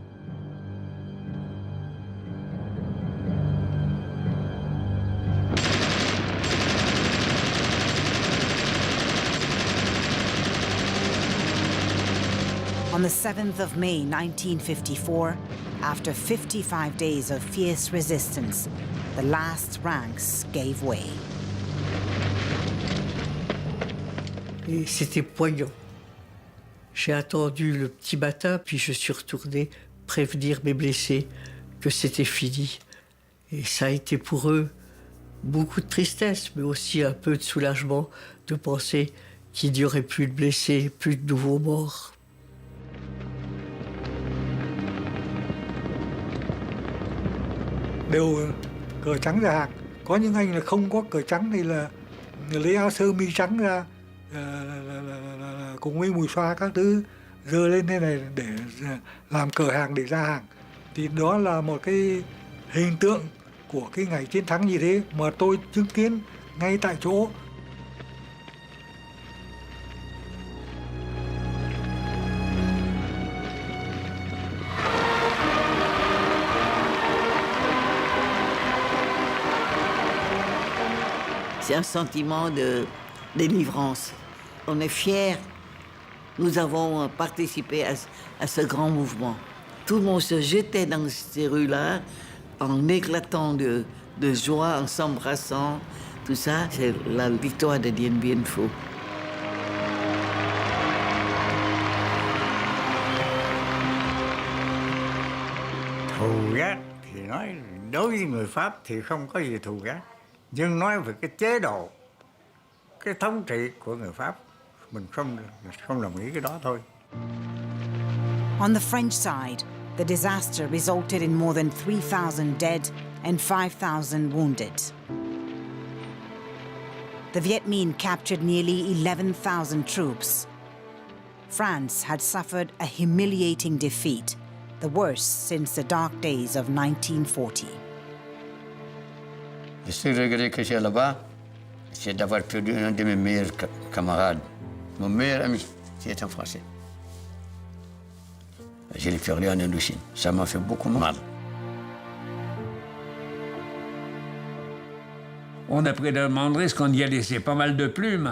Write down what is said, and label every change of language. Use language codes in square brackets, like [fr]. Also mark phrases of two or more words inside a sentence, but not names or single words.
[en] On the 7th of May 1954, after 55 days of fierce resistance, the last ranks gave way. [fr] Et c'était poignant. J'ai attendu le petit matin, puis je suis retourné prévenir mes blessés que c'était fini. Et ça a été pour eux beaucoup de tristesse, mais aussi un peu de soulagement de penser qu'il n'y aurait plus de blessés, plus de nouveaux morts. [vi] Đều cờ trắng ra hàng. Có những anh là không có cờ trắng thì là lấy áo sơ mi trắng ra cùng với mùi xoa các thứ dơ lên thế này để làm cờ hàng để ra hàng. Thì đó là một cái hình tượng của cái ngày chiến thắng như thế mà tôi chứng kiến ngay tại chỗ. [fr] C'est un sentiment de délivrance. On est fiers. Nous avons participé à ce grand mouvement. Tout le monde se jetait dans ces rues-là en éclatant de joie, en s'embrassant. Tout ça, c'est la victoire de Dien Bien Phu. [vi] Thù ghét thì nói đối với người Pháp thì không có gì thù ghét. Nhưng nói về cái chế độ, cái thống trị của người Pháp, mình không đồng ý cái đó thôi. [en] On the French side, the disaster resulted in more than 3,000 dead and 5,000 wounded. The Viet Minh captured nearly 11,000 troops. France had suffered a humiliating defeat, the worst since the dark days of 1940. [fr] Le seul regret que j'ai là-bas, c'est d'avoir perdu un de mes meilleurs camarades. Mon meilleur ami, qui est un Français. Je l'ai perdu en Indochine. Ça m'a fait beaucoup mal. On a pris de Mandris qu'on y a laissé pas mal de plumes.